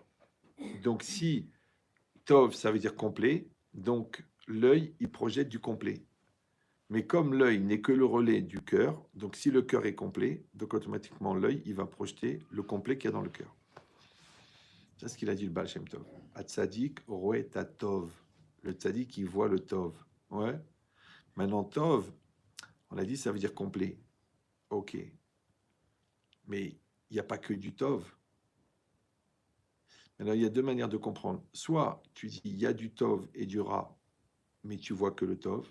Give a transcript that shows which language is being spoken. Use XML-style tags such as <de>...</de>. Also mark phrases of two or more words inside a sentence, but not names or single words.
<fr>Donc, si Tov, ça veut dire complet, donc l'œil, il projette du complet. Mais comme l'œil n'est que le relais du cœur, donc si le cœur est complet, donc automatiquement l'œil, il va projeter le complet qu'il y a dans le cœur. C'est ce qu'il a dit le Baal Shem Tov.</fr> <he>הצדיק רואה את הטוב.</he> <fr>Le tzadik, il voit le tov. Ouais. Maintenant, tov, on a dit, ça veut dire complet. Ok. Mais il n'y a pas que du tov. Maintenant, il y a deux manières de comprendre. Soit tu dis, il y a du tov et du ra, mais tu vois que le tov.</fr>